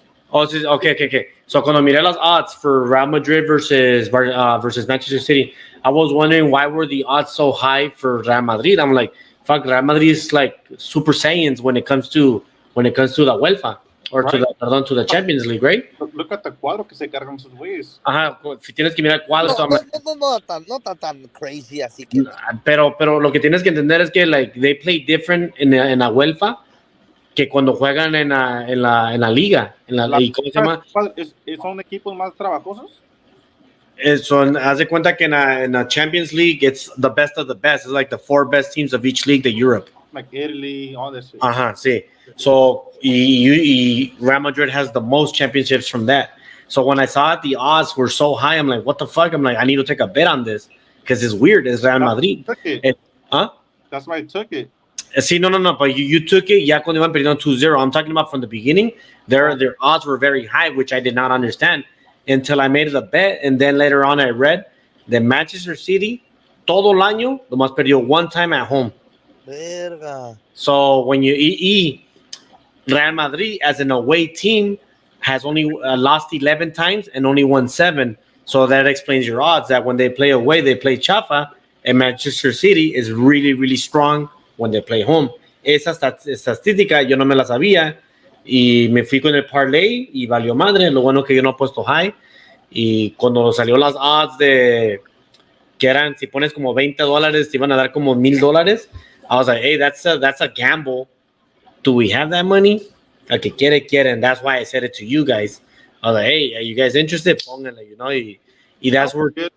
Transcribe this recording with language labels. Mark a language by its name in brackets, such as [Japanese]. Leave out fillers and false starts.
[English] Oh, okay. So [Spanish] cuando miré las [English] odds for Real Madrid versus Manchester City, I was wondering why were the odds so high for Real Madrid. I'm like, fuck, Real Madrid is like Super Saiyans when it comes to la UEFA or right. to the Champions League, right? [Spanish] Look at the cuadro que se cargan sus güeyes. Ajá, tienes que mirar cuadros. No tan crazy así que. Pero lo que tienes que entender es que [English] like they play different [Spanish] en la UEFA que cuando juegan en la liga, ¿cómo se llama? ¿Son equipos más trabajosos? Haz de cuenta que en la Champions League [English] it's the best of the best. It's like the 4 best teams of each league de Europe. Like Italy, all this shit. [Spanish] Ajá, sí. [English] So Real Madrid has the most championships from that. So when I saw it, the odds were so high. I'm like, what the fuck? I'm like, I need to take a bet on this because it's weird. It's Real Madrid. That's why I took it. See, no, but you took it. [Spanish] Ya cuando iban perdiendo 2-0. [English] I'm talking about from the beginning. Their odds were very high, which I did not understand until I made the bet. And then later on, I read that Manchester City, [Spanish] todo el año, nomás perdió [English] one time at home. [Spanish] Verga. [English] So when you Real Madrid as an away team has only lost 11 times and only won 7. So that explains your odds that when they play away, they play chafa, and Manchester City is really, really strong when they play home. [Spanish] Esa estadística yo no me la sabía y me fui con el parlay y valió madre. Lo bueno que yo no he puesto high. Y cuando salió las odds de que eran, si pones como $20, te iban a dar como $1,000. [English] I was like, hey, that's a gamble. Do we have that money? [Spanish] El que quiere. [English] And that's why I said it to you guys. I was like, hey, are you guys interested? [Spanish] Pónganle, y [English] that's where...